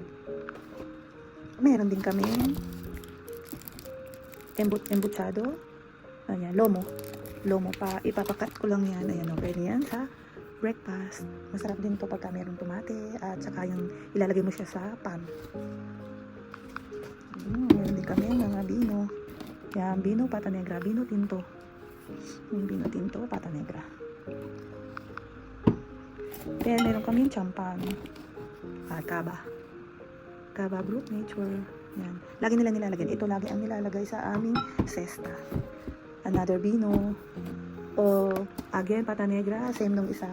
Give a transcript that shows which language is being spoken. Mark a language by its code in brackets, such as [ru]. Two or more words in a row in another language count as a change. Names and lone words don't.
[tl] Meron din kami embuchado. Ayan, lomo pa. Ipapakat ko lang yan. Ayan, pwede yan sa breakfast. Masarap din to pagka mayroong tomate at saka yung ilalagay mo siya sa pan. Meron din kami mga vino. Yan, [es] vino, pata negra, vino tinto. Yung vino tinto, pata negra. [tl] Then, meron kami yung champan. Cava Brut Nature. Yan. Lagi nila nilalagyan. Ito lagi ang nilalagay sa aming cesta. [en] Another vino. [tl] O, again, pata negra, same nung isa.